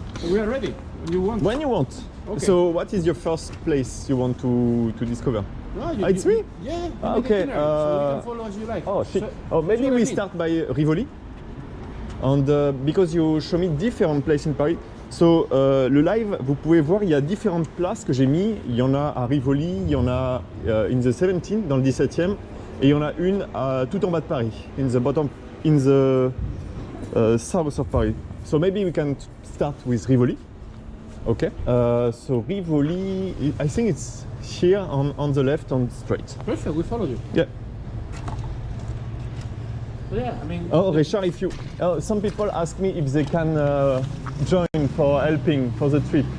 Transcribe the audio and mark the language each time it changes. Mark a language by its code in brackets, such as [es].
[en] We are ready. When you want. Okay. So, what is your first place you want to discover? No, It's me? Yeah. Okay. So you can follow as you like. Oh shit. So, Oh, maybe we start by Rivoli. And because you show me different places in Paris. [fr] So, le live, vous pouvez voir, il y a différentes places que j'ai mis. Il y en a à Rivoli, il y en a [en] in the 17, [fr] dans le 17e, et il y en a une tout en bas de Paris, [en] in the south of Paris. So maybe we can start with Rivoli. Okay. So Rivoli, I think it's here on the left, on straight. Perfect. We follow you. Yeah. So yeah, I mean. Oh, Richard, if you, some people ask me if they can join for helping for the trip.